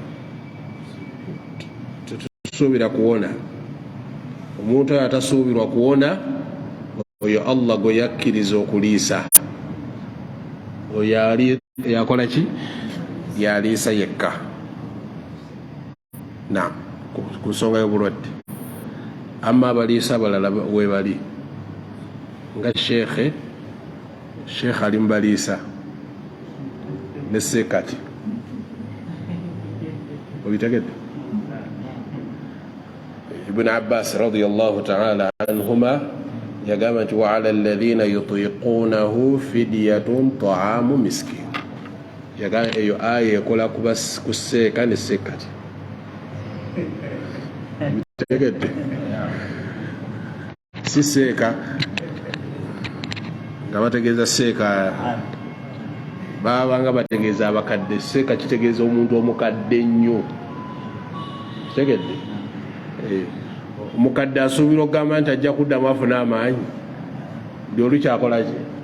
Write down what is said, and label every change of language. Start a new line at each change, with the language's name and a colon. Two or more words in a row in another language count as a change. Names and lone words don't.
Ganda: tusuubira kuwona omuntu oyo atasuubirwa kuwona oyo Allah gwe yakkiriza okuliisa oyo yakola ki yaliisa yekka na ku nsonga y'obulwadde amma abaliisa abalala webali nga sheekhe ali mubaliisa ne sekati obitegedde Ibn Abbas
Arabic: رضي الله تعالى عنهما
Ganda: yagamba nti
Arabic: وعلى الذين يطيقونه فدية طعام مسكين
Ganda: yagamba eyo aya ekola ku seeka ne sekati bitegedde si seeka nga bategeeza seeka babanga bategeeza abakadde seeka kitegeeza omuntu omukadde ennyo kitegedde omukadde asuubira okugamba nti ajja kuddamu afuna amaanyi buli olukyakolaki